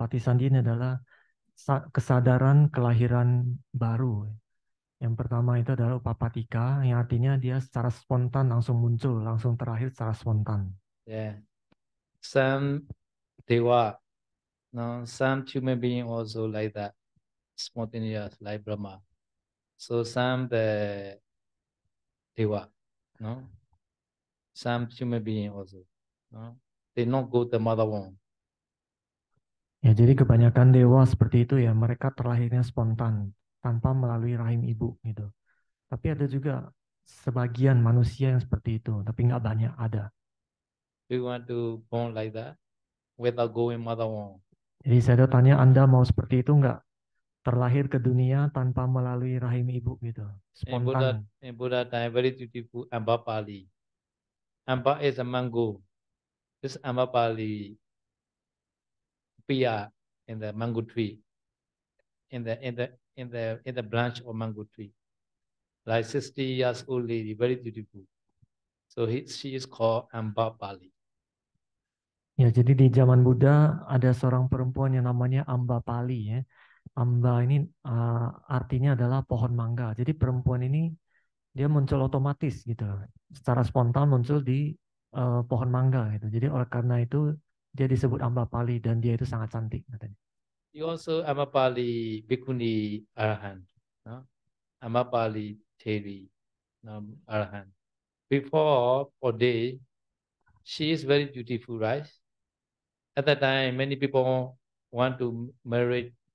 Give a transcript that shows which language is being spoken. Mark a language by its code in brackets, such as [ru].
[id] Patisandi ini adalah kesadaran kelahiran baru. Yang pertama itu adalah upapatika, yang artinya dia secara spontan langsung muncul, langsung terakhir secara spontan. Yeah. [en] Some Deva, no, some human being also like that, spontaneous like Brahma. So some the Deva, no, some human being also, no, they not go the mother womb. [id] Ya, jadi kebanyakan dewa seperti itu ya, mereka terlahirnya spontan tanpa melalui rahim ibu gitu. Tapi ada juga sebagian manusia yang seperti itu, tapi nggak banyak ada. [en] Do you want to born like that without going mother womb? [id] Jadi saya tanya Anda mau seperti itu nggak? Terlahir ke dunia tanpa melalui rahim ibu gitu, spontan. [en] In Buddha time, very beautiful Ambapali. Amba is a mango. This Ambapali appear in the mango tree, in the branch of mango tree. Like 60 years old lady, very beautiful. So she is called Ambapali. [id] Ya, jadi di zaman Buddha ada seorang perempuan yang namanya Ambapali ya. Amba ini artinya adalah pohon mangga. Jadi perempuan ini dia muncul otomatis gitu, secara spontan muncul di pohon mangga gitu. Jadi oleh karena itu dia disebut Ambapali dan dia itu sangat cantik katanya. [en] You also Ambapali Bhikkhuni Arahant, no? Ambapali Theri, no, Arahant. Before or day, she is very beautiful, right? At that time, many people want to marry